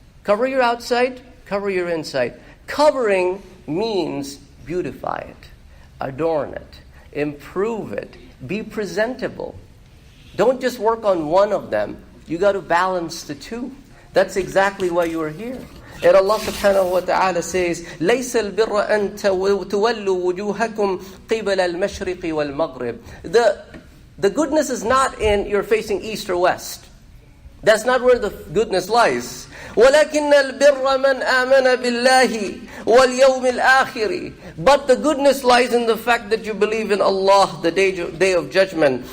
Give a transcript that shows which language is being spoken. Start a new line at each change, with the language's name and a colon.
English: Cover your outside, cover your inside. Covering means beautify it, adorn it, improve it, be presentable. Don't just work on one of them. You got to balance the 2. That's exactly why you are here. And Allah subhanahu wa ta'ala says,
Arabic: لَيْسَ الْبِرَّ أَن تُوَلُّوا وُجُوهَكُمْ قِبَلَ الْمَشْرِقِ وَالْمَغْرِبِ.
English: The goodness is not in you're facing east or west. That's not where the goodness lies.
Arabic: وَلَكِنَّ الْبِرَّ مَنْ آمَنَ بِاللَّهِ وَالْيَوْمِ الْآخِرِ.
English: But the goodness lies in the fact that you believe in Allah, the day of judgment.